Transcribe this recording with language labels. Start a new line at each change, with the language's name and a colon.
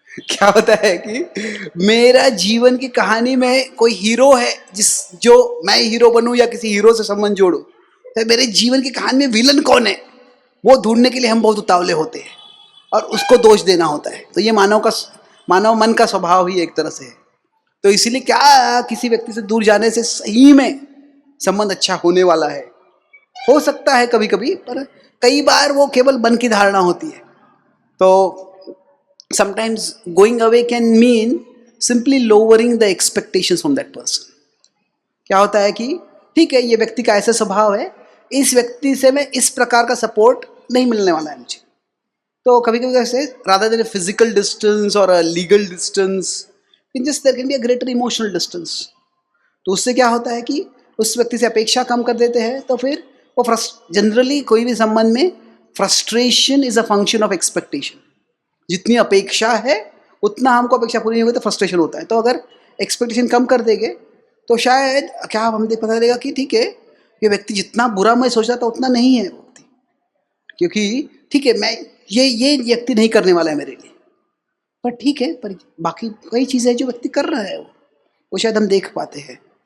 Hindi: क्या होता है कि मेरा जीवन की कहानी में कोई हीरो है, जो मैं हीरो बनूं या किसी हीरो से संबंध जोड़ूं, तो मेरे जीवन की कहानी में विलन कौन है, वो ढूंढने के लिए हम बहुत उतावले होते हैं और उसको दोष देना होता है. तो ये मानव मन का स्वभाव ही एक तरह से है. तो इसीलिए क्या किसी व्यक्ति से दूर जाने से सही में संबंध अच्छा होने वाला है, हो सकता है कभी कभी, पर कई बार वो केवल मन की धारणा होती है.
English: तो sometimes going away can mean simply lowering the expectations from that person.
Hindi: क्या होता है कि ठीक है, ये व्यक्ति का ऐसा स्वभाव है, इस व्यक्ति से मैं इस प्रकार का सपोर्ट नहीं मिलने वाला है मुझे. तो कभी कभी कैसे
English: rather than a physical distance or a legal distance, there can be a greater emotional distance.
Hindi: तो उससे क्या होता है कि उस व्यक्ति से अपेक्षा कम कर देते हैं. तो फिर वो जनरली कोई भी संबंध में
English: Frustration is a function of expectation.
Hindi: जितनी अपेक्षा है उतना हमको अपेक्षा पूरी नहीं होगी तो फ्रस्ट्रेशन होता है. तो अगर एक्सपेक्टेशन कम कर देंगे तो शायद क्या हम पता चलेगा कि ठीक है, ये व्यक्ति जितना बुरा मैं सोच रहा था उतना नहीं है व्यक्ति, क्योंकि ठीक है मैं ये व्यक्ति नहीं करने वाला है मेरे लिए, पर ठीक है, पर बाकी कई चीज़ें जो व्यक्ति कर रहा है वो शायद हम देख पाते हैं.